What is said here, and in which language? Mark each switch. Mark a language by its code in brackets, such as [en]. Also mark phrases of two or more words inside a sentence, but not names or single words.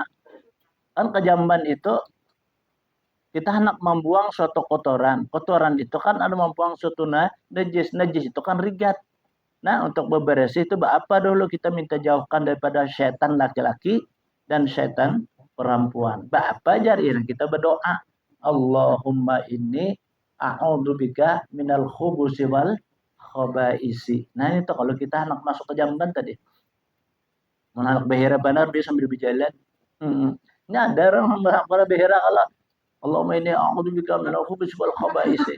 [bjn] Kan kejamban itu kita hendak membuang suatu kotoran. Kotoran itu kan ada membuang suatu najis. Najis itu kan rigat. Nah, untuk bebersih itu apa dulu kita minta jauhkan daripada setan laki-laki dan setan perempuan. Apa jari kita berdoa. [ar] اللهم إني أعوذ بك من الخبث والخبائث. [bjn] Nah, itu kalau kita hendak masuk ke jamban tadi. Anak behera benar dia sambil berjalan. Ini ada orang pada behera kalau [ar] اللهم إني أعوذ بك من الخبث والخبائث.